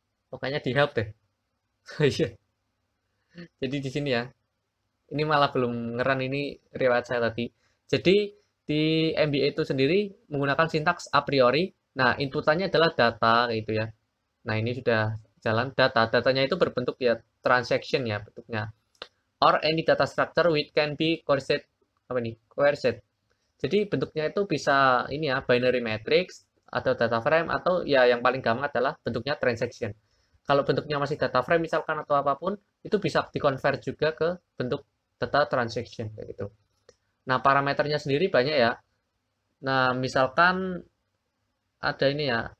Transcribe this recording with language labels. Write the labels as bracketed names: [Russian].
[Indonesian] Pokoknya di help deh. Iya. Jadi di sini ya. Ini malah belum ngeran ini riwayat saya tadi. Jadi di MBA itu sendiri menggunakan sintaks a priori. Nah, inputannya adalah data gitu ya. Nah, ini sudah jalan data. Datanya itu berbentuk ya transaction ya bentuknya. [English] Or any data structure which can be coerced [Indonesian] apa nih? [English] Coerced. [Indonesian] Jadi bentuknya itu bisa ini ya binary matrix atau data frame atau ya yang paling gampang adalah bentuknya transaction. Kalau bentuknya masih data frame misalkan atau apapun itu bisa dikonvert juga ke bentuk data transaction kayak gitu. Nah, parameternya sendiri banyak ya. Nah, misalkan ada ini ya.